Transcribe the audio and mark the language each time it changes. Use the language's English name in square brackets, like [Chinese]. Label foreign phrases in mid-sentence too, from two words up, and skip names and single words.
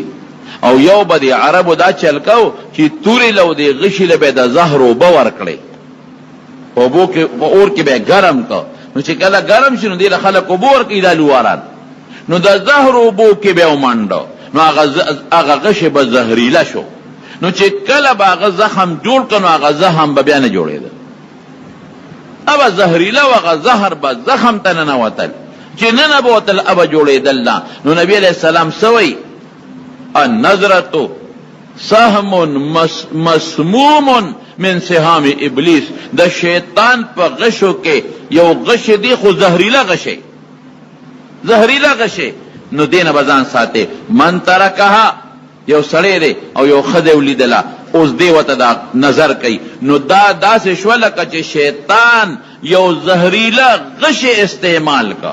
[Pashto] او یو به د عربو دا چل کو چې تورې له دې غشي له به یې د زهر اوبه ورکړې، په اور کې به یې ګرم که، نو چې کله ګرم شي نو دې له خلک اوبه ورکوي دا لواران، نو د زهر اوبو کې به یې ومنډه، نو هغه غشی به زهریله شو. نو چې کله به هغه زخم جوړ که نو هغه زخم به بیا نه جوړېده، ابه زهریله و هغه زهر به زخم ته ننوتل، چې ننوتل ابه جوړېدل نه. [Arabic] نو نبی علیہ السلام سوی النظرة سهم مسموم من سهام ابلیس، [Pashto] د شیطان په غشو کې یو غش دی خو زهریله غشی، زهریله غشی. نو دینه بزان ساته. [Arabic] من ترکها [Pashto] یو سړی دی او یو ښځه ولیدله، اوس دی ورته دا نظر کوي، نو دا داسې شوه لکه چې شیطان یو زهریله غشی استعمال کا.